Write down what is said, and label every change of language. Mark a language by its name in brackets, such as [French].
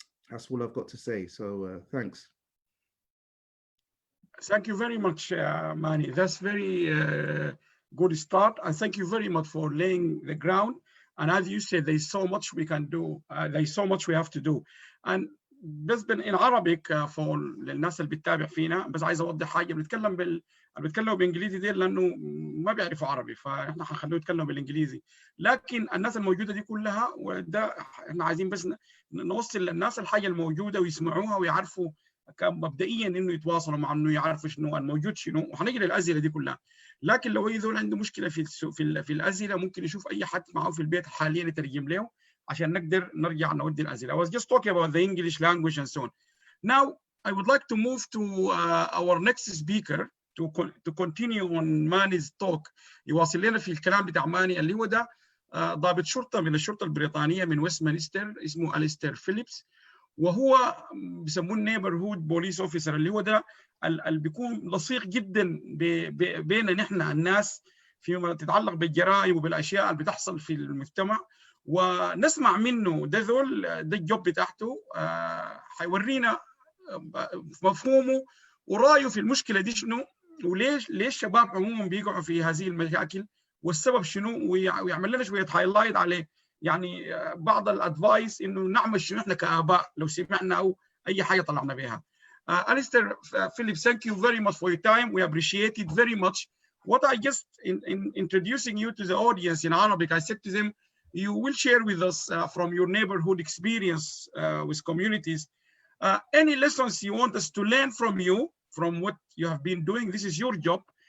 [English] That's all I've got to say. So thanks. Thank you very much, Mani. That's very good start. And thank you very much for laying the ground. And as you said, there's so much we can do. There's so much we have to do. And [Arabic] بس [English] in Arabic for [Arabic] الناس اللي بتتابع فينا، بس عايز اوضح حاجه. بنتكلم بالانجليزي دي لانه ما بيعرفوا عربي، فاحنا حنخلوه يتكلم بالانجليزي. لكن الناس الموجوده دي كلها، وده احنا عايزين بس نوصل للناس الحاجه الموجوده ويسمعوها ويعرفوا مبدئيا انه يتواصلوا مع انه يعرفوا شنو الموجود شنو، وحنجي للاسئله دي كلها. لكن لو اي ذول عنده مشكله في الاسئله، ممكن يشوف اي حد معه في البيت حاليا يترجم له عشان نقدر نرجع نودي الاسئله. [English] I was just talking about the English language and so on. Now I would like to move to our next speaker to continue on Mani's talk. [Arabic] يواصل لنا في الكلام بتاع ماني اللي هو ده ضابط شرطه من الشرطه البريطانيه من ويستمنستر اسمه أليستير فيليبس، وهو بيسموه نيبرهود بوليس اوفيسر، اللي هو ده اللي بيكون لصيق جدا بين نحن الناس فيما تتعلق بالجرائم وبالاشياء اللي بتحصل في المجتمع، ونسمع منه. ده الجوب بتاعته، حيورينا مفهومه ورايه في المشكله دي شنو، وليش الشباب عموما بيقعوا في هذه المشاكل والسبب شنو، ويعمل لنا شويه هايلايت عليه، يعني بعض الادفايس انه نعمل شنو احنا كاباء لو سمعنا او اي حاجه طلعنا بها. [English] Alistair Phillips, thank you very much for your time. We appreciate it very much. What I just in introducing you to the audience in Arabic, I said to them, you will share with us from your neighborhood experience with communities any lessons you want us to learn from you, from what you have been doing. This is your job.